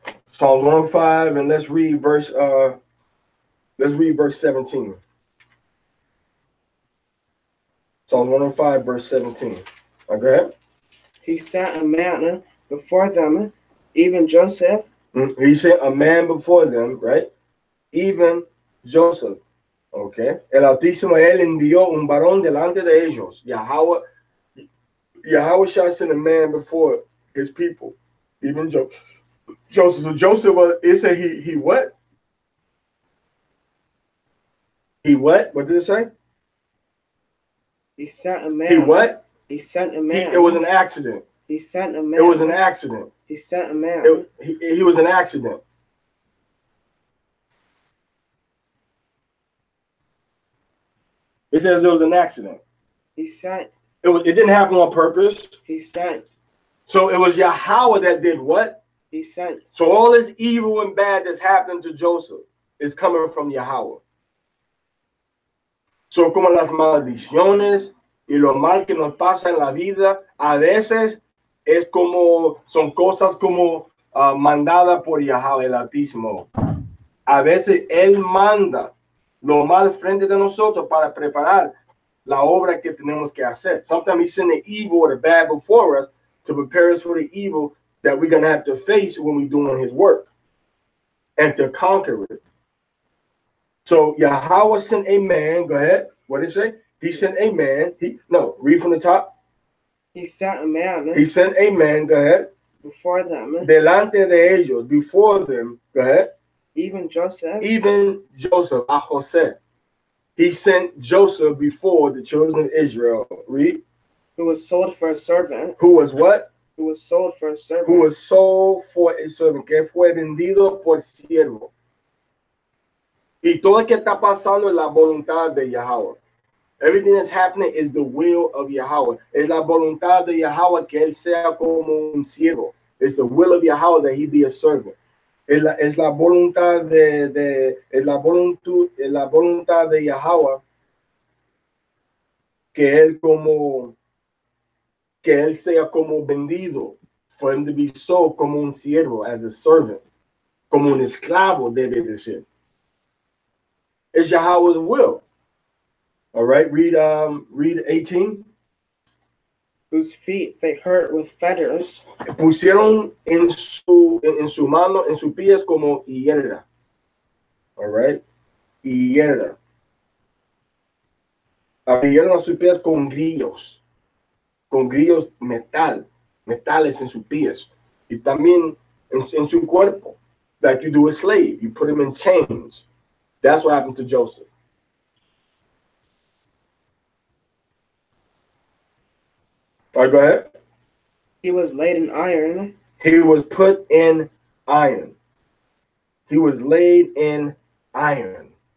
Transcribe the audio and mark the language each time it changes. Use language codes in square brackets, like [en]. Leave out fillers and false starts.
[en] Psalms 105, and let's read verse 17. Psalms 105, verse 17. Go ahead. He sent a man before them, even Joseph. He sent a man before them, right? Even Joseph. Okay. [es] El Altísimo, él envió un varón delante de ellos. [en] Yahweh shall send a man before his people. Even Joseph. So Joseph, it said he what? He what? What did it say? He sent a man. He what? He sent a man. It was an accident. He sent a man. It was an accident. He sent a man. He was an accident. It says it was an accident. He sent. It didn't happen on purpose. He sent. So it was Yahweh that did what? He sent. So all this evil and bad that's happened to Joseph is coming from Yahweh. [es] So como las maldiciones y lo mal que nos pasa en la vida, a veces es como, son cosas como mandadas por Yahweh el Altísimo. A veces Él manda lo mal frente de nosotros para preparar la obra que tenemos que hacer. [en] Sometimes He sends the evil or the bad before us to prepare us for the evil that we're going to have to face when we're doing His work and to conquer it. So Yahweh sent a man. Go ahead. What did it say? He sent a man. Read from the top. He sent a man. He sent a man. Go ahead. Before them. [es] Delante de ellos. [en] Before them. Go ahead. Even Joseph. Even Joseph. [es] A José. [en] He sent Joseph before the children of Israel. Read. Who was sold for a servant. Who was what? Who was sold for a servant. Who was sold for a servant. [es] Que fue vendido por siervo. Y todo lo que está pasando es la voluntad de Yahweh. [en] Everything that's happening is the will of Yahweh. [es] Es la voluntad de Yahweh que él sea como un siervo. [en] It's the will of Yahweh that he be a servant. [es] Es la voluntad de Yahweh que él sea como vendido, [en] for him to be sold [es] como un siervo, [en] as a servant, [es] como un esclavo debe de ser. [en] It's Yahweh's will. All right, read 18. Whose feet they hurt with fetters. [es] Pusieron en su mano, en sus pies como hierra. [en] All right, hierra. [es] Abrieron a sus pies con grillos metales en sus pies. Y también en su cuerpo, [en] like you do a slave. You put him in chains. That's what happened to Joseph. All right, go ahead. He was laid in iron. He was put in iron. He was laid in iron.